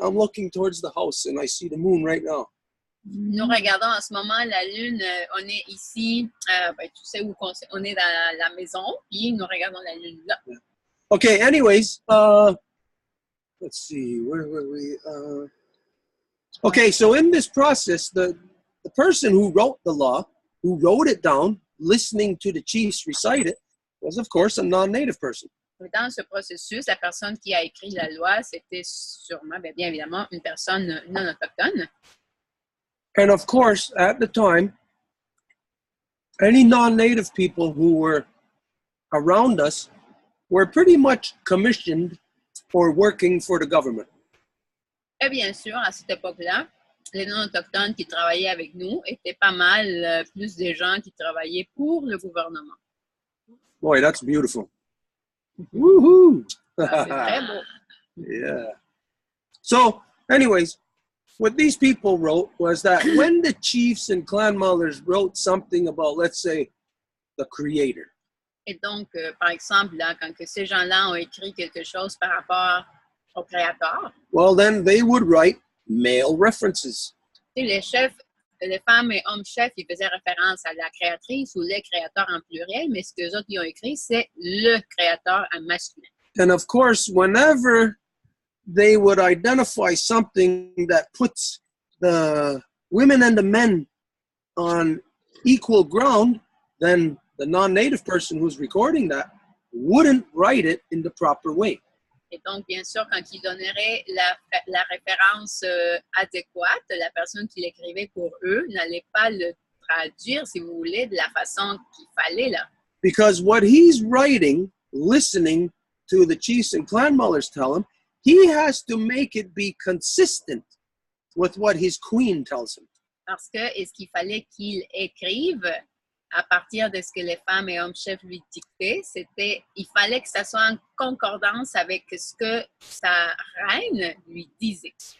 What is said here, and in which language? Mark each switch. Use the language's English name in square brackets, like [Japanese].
[English] I'm looking towards the house and I see the moon right now. [French] Nous regardons en ce moment la lune. On est ici, tu sais où on est dans la maison, puis nous regardons la lune là. [English] Okay, anyways, let's see, where were we? Okay, so in this process, the person who wrote the law, who wrote it down, listening to the chiefs recite it, was of course a non-native person. [French] Dans ce processus, la personne qui a écrit la loi, c'était sûrement, bien évidemment, une personne non autochtone. [English] And of course, at the time, any non-native people who were around us were pretty much commissioned or working for the government. [French] Et bien sûr, à cette époque-là, les non-autochtones qui travaillaient avec nous étaient pas mal plus des gens qui travaillaient pour le gouvernement. [English] Boy, that's beautiful. Woohoo! [French] Ça, c'est très beau. [English] Yeah. So, anyways, what these people wrote was that when the chiefs and clan mothers wrote something about, let's say, the creator. [French] Et donc, par exemple, là, quand que ces gens-là ont écrit quelque chose par rapport au créateur, [English] Well, then they would write male references. [French] les chefs, les femmes et hommes chefs, ils faisaient référence à la créatrice ou les créateurs en pluriel, mais ce que les autres ils ont écrit, c'est le créateur en masculin. [English] And of course, whenever they would identify something that puts the women and the men on equal ground, then the non-native person who's recording that wouldn't write it in the proper way. [French] Et donc, bien sûr, quand ils donneraient la référence adéquate, la personne qui l'écrivait pour eux n'allait pas le traduire, si vous voulez, de la façon qu'il fallait, là. [English] Because what he's writing, listening to the chiefs and clan mothers tell him, he has to make it be consistent with what his queen tells him. [French] Parce que est-ce qu'il fallait qu'il écrive à partir de ce que les femmes et hommes chefs lui dictaient, il fallait que ça soit en concordance avec ce que sa reine lui disait.